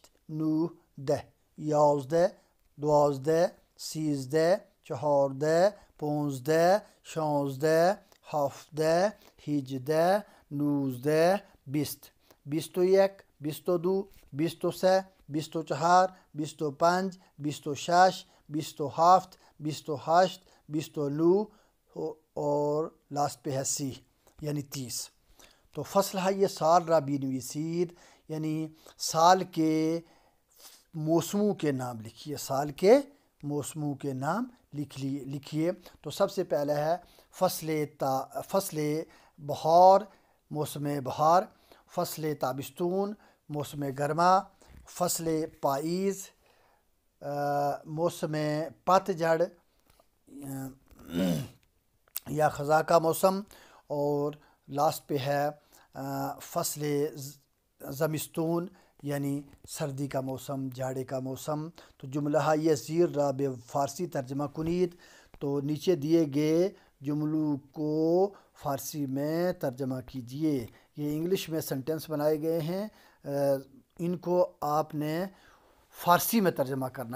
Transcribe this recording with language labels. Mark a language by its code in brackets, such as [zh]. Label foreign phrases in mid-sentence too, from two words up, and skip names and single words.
[ur] 9 10 11 12 13 14 15 16 17 18 19 20 21 22 23 24 25 26 27 28 29 اور لاسٹ پہ ہے سی یعنی 30. تو [fa] فصل ہے یہ سال را بنویسید، [ur] یعنی سال کے موسموں کے نام لکھیے. سال کے موسموں کے نام لکھیے. تو سب سے پہلے ہے [fa] فصل بہار، [ur] موسم بہار. [fa] فصل تابستون، [ur] موسم گرما. [fa] فصل پائیز، [ur] موسم پتجھڑ یا خزاں کا موسم. اور لاسٹ پہ ہے [fa] فصل زمستون [ur] یعنی سردی کا موسم، جاڑے کا موسم. [fa] تو جملہ یہ زیر را بے فارسی ترجمہ کنید. [ur] تو نیچے دیے گئے جملوں کو فارسی میں ترجمہ کیجئے. یہ انگلش میں سنٹنس بنائے گئے ہیں، ان کو آپ نے فارسی میں ترجمہ کرنا ہے.